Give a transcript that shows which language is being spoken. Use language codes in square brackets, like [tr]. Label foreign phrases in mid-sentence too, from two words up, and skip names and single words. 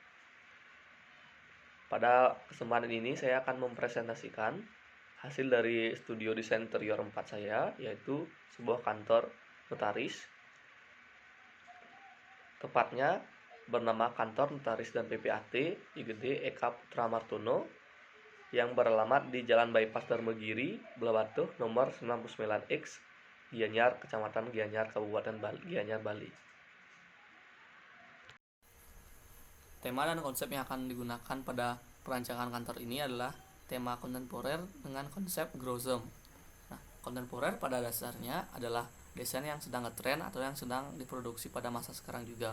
[id] Pada kesempatan ini saya akan mempresentasikan hasil dari studio desain interior 4 saya, yaitu sebuah kantor notaris. Tepatnya bernama Kantor Notaris dan PPAT IGD Eka Putra Martono yang beralamat di Jalan Bypass Darmagiri, Blewatuh, nomor 99X, Gianyar, Kecamatan Gianyar, Kabupaten Gianyar, Bali. Tema dan konsep yang akan digunakan pada perancangan kantor ini adalah tema kontemporer dengan konsep growsome. Nah, kontemporer pada dasarnya adalah desain yang sedang ngetren atau yang sedang diproduksi pada masa sekarang juga.